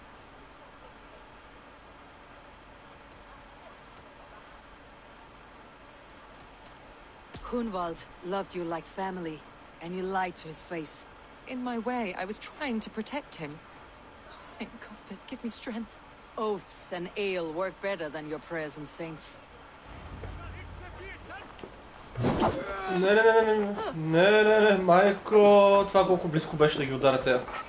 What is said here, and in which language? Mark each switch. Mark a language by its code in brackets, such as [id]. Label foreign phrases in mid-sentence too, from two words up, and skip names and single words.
[en] Hunwald loved you like family, and you lied to his face. In my way, I was trying to protect him. Oh, Saint Cuthbert, give me strength. Oaths and ale work better than your prayers and saints. [bg] Не, майко, това колко близко беше да ги ударя тея.